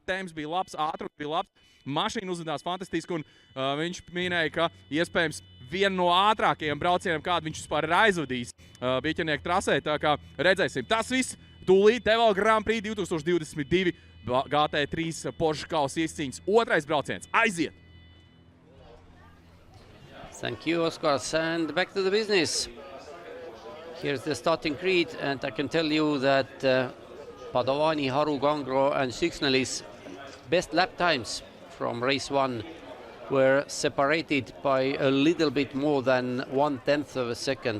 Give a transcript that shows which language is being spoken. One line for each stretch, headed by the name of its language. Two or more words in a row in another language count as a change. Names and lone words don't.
Latvian: Temps bija labs, ātrums bija labs. Mašīna uzvedās fantastiski, un viņš minēja, ka iespējams vienu no ātrākajiem braucieniem, kādu viņš vispār ir aizvadījis Biķernieku trasē. Tā kā redzēsim. Tas viss tūlīt DeWALT Grand Prix 2022 GT3 Porsche kausa izcīņas otrais brauciens. Aiziet!
English: Thank you, Oskars, and back to the business. Here's the starting grid, and I can tell you that Padovani, Haru, Gangro and Signalis best lap times from race 1 were separated by a little bit more than 1/10 of a second.